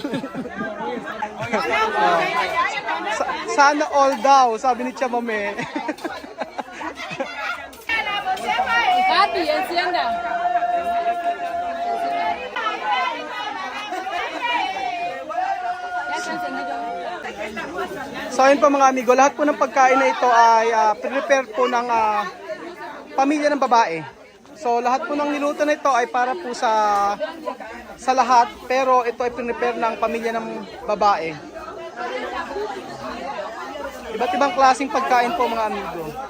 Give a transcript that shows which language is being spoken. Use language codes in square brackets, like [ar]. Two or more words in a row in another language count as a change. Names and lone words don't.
[tl] Sana all daw, sabi ni Chamame. [es] Katy, encienda. Ya está encendido. [tl] So ayun po mga amigo, lahat po ng pagkain na ito ay prepare po ng pamilya ng babae. So lahat po ng niluto na ito ay para po sa lahat, pero ito ay prepare ng pamilya ng babae. Iba't ibang klaseng pagkain po mga amigo.